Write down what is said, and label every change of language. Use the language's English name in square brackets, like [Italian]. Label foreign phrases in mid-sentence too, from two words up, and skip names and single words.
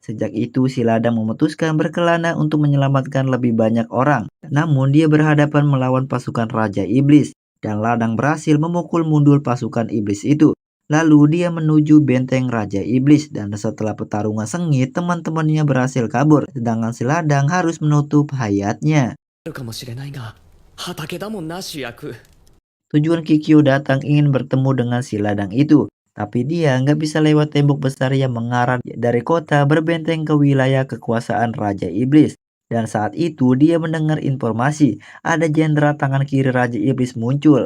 [Indonesian] Sejak itu si ladang memutuskan berkelana untuk menyelamatkan lebih banyak orang. Namun dia berhadapan melawan pasukan Raja Iblis. Dan ladang berhasil memukul mundur pasukan iblis itu. Lalu dia menuju benteng Raja Iblis dan setelah pertarungan sengit teman-temannya berhasil kabur. Sedangkan si ladang harus menutup hayatnya. [Japanese] かもしれないが畑だもんな主役。 [Indonesian] Tujuan Kikyo datang ingin bertemu dengan si ladang itu. Tapi dia nggak bisa lewat tembok besar yang mengarah dari kota berbenteng ke wilayah kekuasaan Raja Iblis. Dan saat itu dia mendengar informasi ada jenderal tangan kiri Raja Iblis muncul.